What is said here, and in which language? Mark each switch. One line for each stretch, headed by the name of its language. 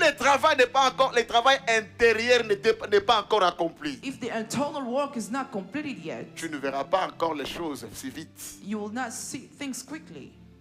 French: le travail n'est pas encore, le travail intérieur n'est pas encore accompli,
English: If the internal work is not completed yet,
French: tu ne verras pas encore les choses si vite.
English: you will not see things quickly.